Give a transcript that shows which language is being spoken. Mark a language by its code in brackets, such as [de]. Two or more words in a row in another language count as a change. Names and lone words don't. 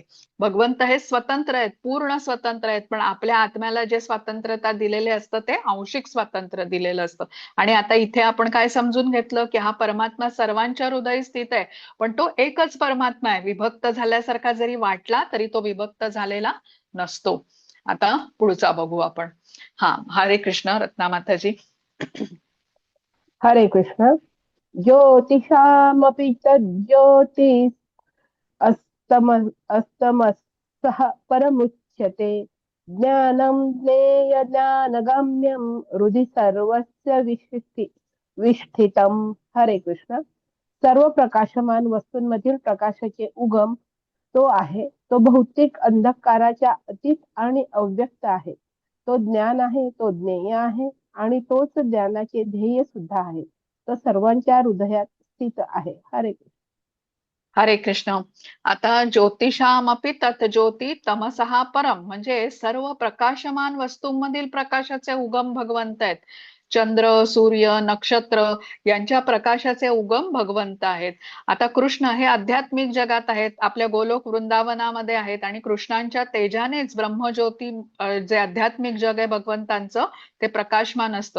[mr] भगवंत हे स्वतंत्र आहेत, पूर्ण स्वतंत्र आहेत, पण आपल्या आत्म्याला जे स्वातंत्र्यता दिलेले असतं ते आंशिक स्वातंत्र्य दिलेलं असतं. आणि आता इथे आपण काय समजून घेतलं की हा परमात्मा सर्वांच्या हृदयी स्थित आहे, पण तो एकच परमात्मा आहे. विभक्त झाल्यासारखा जरी वाटला तरी तो विभक्त झालेला नसतो. आता पुढचा बघू आपण. हा, हरे कृष्ण रत्ना माताजी. हरे कृष्ण. [sa] ज्योतिषामपि तज्ज्योतिस् अस्तम अस्तमस्तः परमुच्यते ज्ञानं ज्ञेय ज्ञानगम्यं हृदि सर्वस्य विष्ठितम्. [mr] हरे कृष्ण. सर्व प्रकाशमान वस्तूंमधील प्रकाशाचे उगम तो आहे. तो भौतिक अंधकाराच्या अतीत आणि अव्यक्त आहे. तो ज्ञान आहे, तो ज्ञेय आहे आणि तोच ज्ञानाचे ध्येय सुद्धा आहे. तो सर्वांच्या हृदयात स्थित आहे. हरे कृष्ण. हरे कृष्ण. [sa] आता ज्योतिषामपि तत् ज्योती तमसहा परम, [mr] म्हणजे सर्व प्रकाशमान वस्तूंमधील प्रकाशाचे उगम भगवंत आहेत. चंद्र, सूर्य, नक्षत्र यांच्या प्रकाशाचे उगम भगवंत आहेत. आता कृष्ण हे आध्यात्मिक जगात आहेत, आपल्या गोलोक वृंदावनामध्ये आहेत आणि कृष्णांच्या तेजानेच ब्रह्मज्योती जे आध्यात्मिक जग आहे भगवंतांचं ते प्रकाशमान असतं.